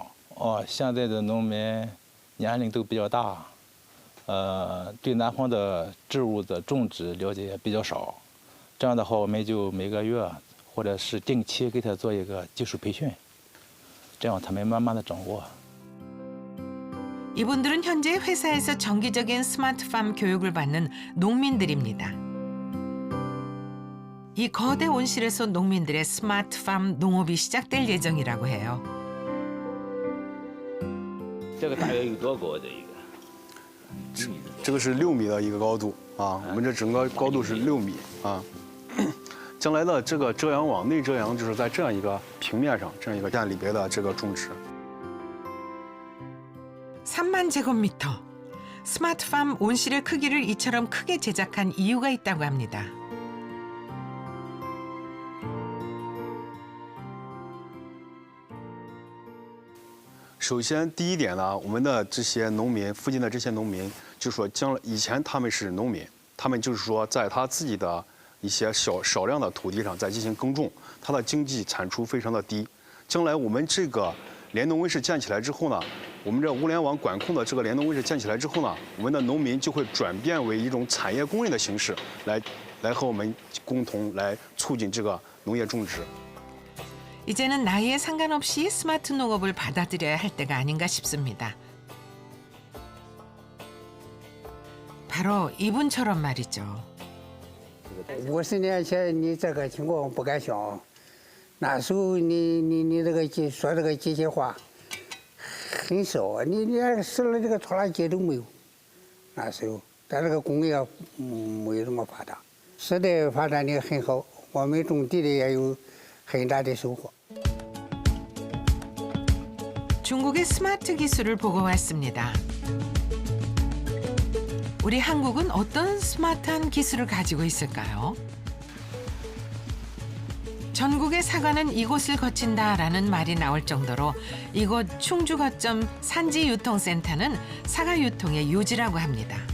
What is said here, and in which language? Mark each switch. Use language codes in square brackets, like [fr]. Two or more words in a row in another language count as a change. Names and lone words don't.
[zh] 现在的农民年龄都比较大，对南方的植物的种植了解也比较少。这样的话，我们就每个月或者是定期给他做一个技术培训，这样他们慢慢的掌握。 [ko] 이분들은 현재 회사에서 정기적인 스마트팜 교육을 받는 농민들입니다. 이 거대 온실에서 농민들의 스마트팜 농업이 시작될 예정이라고 해요. [zh] 这个大约有多高的一个？这个是6米的一个高度啊，我们这整个高度是6米啊。将来的这个遮阳网内遮阳就是在这样一个平面上，这样一个站里边的这个种植。 [ko] 3만 제곱미터. 스마트팜 온실의 크기를 이처럼 크게 제작한 이유가 있다고 합니다. [zh] 首先，第一点呢，我们的这些农民，附近的这些农民，就说以前他们是农民，他们就是说在他自己的一些少量的土地上再进行耕种，他的经济产出非常的低。将来我们这个联农温室建起来之后呢，我们这物联网管控的这个联农温室建起来之后呢，我们的农民就会转变为一种产业工人的形式，来和我们共同来促进这个农业种植。 [ko] 이제는 나이에 상관없이 스마트 농업을 받아들여야 할 때가 아닌가 싶습니다. 바로 이분처럼 말이죠. [zh] 50 年前你这个情况不敢想，那时候你这个说这个机械化很少，你连使了这个拖拉机都没有。那时候，咱这个工业没有这么发达，时代发展的很好，我们种地的也有很大的收获。 [ko] 중국의 스마트 기술을 보고 왔습니다. 우리 한국은 어떤 스마트한 기술을 가지고 있을까요? 전국의 사과는 이곳을 거친다라는 말이 나올 정도로 이곳 충주 거점 산지유통센터는 사과 유통의 요지라고 합니다.